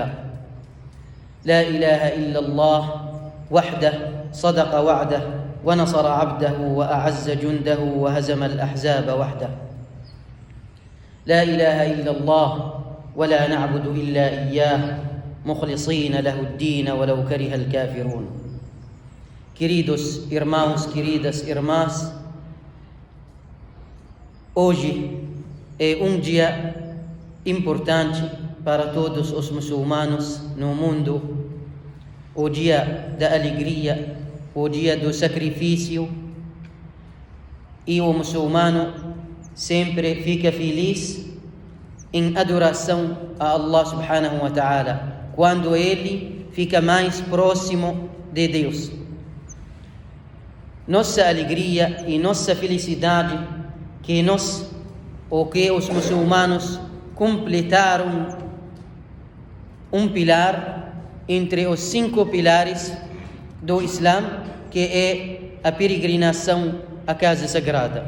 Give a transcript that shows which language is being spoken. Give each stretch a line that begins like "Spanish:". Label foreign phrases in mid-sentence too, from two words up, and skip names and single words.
Arabic: لا إله إلا الله وحده صدق وعده ونصر عبده وأعز جنده وهزم الأحزاب وحده. لا إله إلا الله ولا نعبد إلا إياه مخلصين له الدين ولو كره الكافرون.
Portuguese: Queridos irmãos, queridas irmãs, hoje é um dia importante para todos os muçulmanos no mundo, o dia da alegria, o dia do sacrifício, e o muçulmano sempre fica feliz em adoração a Allah
Arabic: سبحانه وتعالى,
Portuguese: quando ele fica mais próximo de Deus. Nossa alegria e nossa felicidade que nós, ou que os muçulmanos completaram um pilar entre os 5 pilares do Islã, que é a peregrinação à Casa Sagrada.